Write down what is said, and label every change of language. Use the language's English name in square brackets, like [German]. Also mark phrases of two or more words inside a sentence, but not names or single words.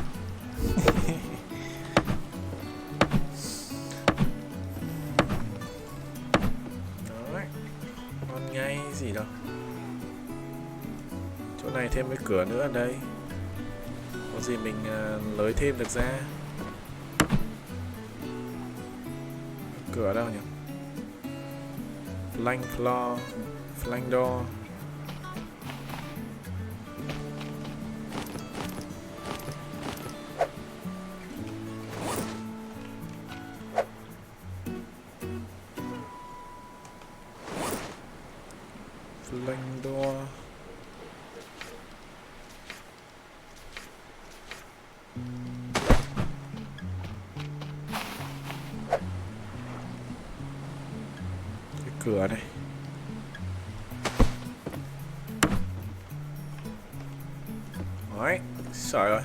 [Vietnamese] Đấy. Ngon ngay gì đâu. Chỗ này thêm cái cửa nữa ở đây. Có gì mình lới thêm được ra. Cửa đâu nhỉ? [English] Flank floor, flank door. Flank door. [Vietnamese] Cái cửa này. Đấy, sỏi rồi.